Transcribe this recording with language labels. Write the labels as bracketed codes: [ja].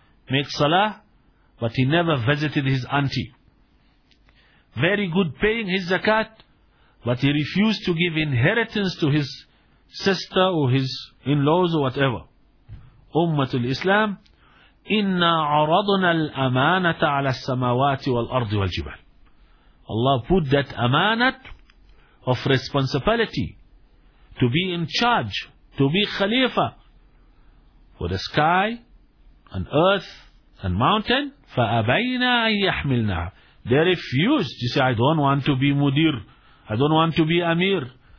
[en] Make salah, but he never visited his auntie. Very good paying his zakat, but he refused to give inheritance to his sister or his in-laws or whatever. Ummatul Islam, [ar] إنا عرضنا الأمانة على السماوات والأرض والجبال. [en] الله put that أمانة of responsibility to be in charge, to be خليفة for the sky and earth and mountain. [ar] فأبينا أن يحملنا. [en] They refused to say, I don't want to be مدير, I don't want to be أمير.